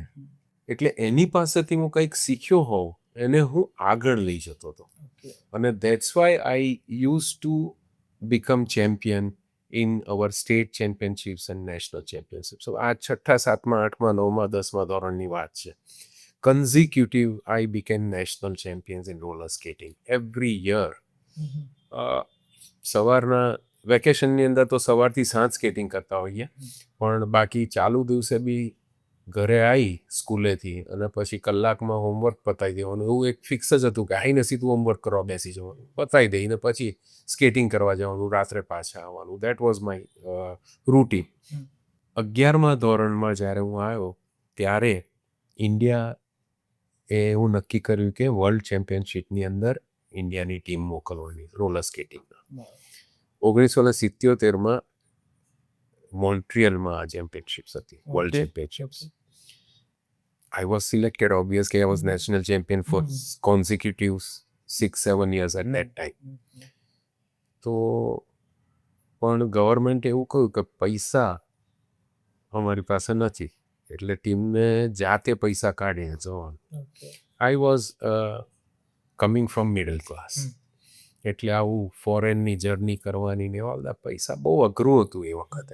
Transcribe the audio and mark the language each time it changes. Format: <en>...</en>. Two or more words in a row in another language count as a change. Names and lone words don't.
<gu>એટલે એની પાસેથી હું કંઈક શીખ્યો હોઉં એને હું આગળ લઈ જતો હતો.</gu> <en>અને that's why I use to become champion in our state championships and national championships.</en> <gu>આ 6થા, 7મા, 8મા, 9મા, 10મા ધોરણની વાત છે.</gu> <en>Consecutive, I became national champions in roller skating every year.</en> <gu>સવારના વેકેશનની અંદર તો સવારથી સાંજ સ્કેટિંગ કરતા હોઈએ, પણ બાકી ચાલુ દિવસે બી ઘરે આવી સ્કૂલેથી અને પછી કલાકમાં હોમવર્ક પતાવી દેવાનું, એવું એક ફિક્સ જ હતું કે આવીને સીધું હોમવર્ક કરવા બેસી જવાનું, પતાવી દઈને પછી સ્કેટિંગ કરવા જવાનું, રાત્રે પાછા આવવાનું.</gu> <en>that was my routine.</en> <gu>11મા ધોરણમાં જ્યારે હું આવ્યો ત્યારે ઇન્ડિયા એવું નક્કી કર્યું કે</gu> <en>world championshipની</en> <gu>અંદર ઇન્ડિયાની ટીમ મોકલવાની</gu> <en>roller skatingમાં.</en> <gu>1977માં મોન્ટ્રિયલમાં આ ચેમ્પિયનશિપ્સ હતી,</gu> <en>world championships. I was selected, obviously. I was national champion for consecutive 6-7 years at that time.</en> <gu>તો પણ ગવર્મેન્ટ એવું કહ્યું કે પૈસા અમારી પાસે નથી, એટલે ટીમને જાતે પૈસા કાઢીને જવાનું.</gu> <en>I was coming from middle class,</en> <gu>એટલે આવું ફોરેનની જર્ની કરવાની ને એવા બધા પૈસા બહુ અઘરું હતું એ વખતે.</gu>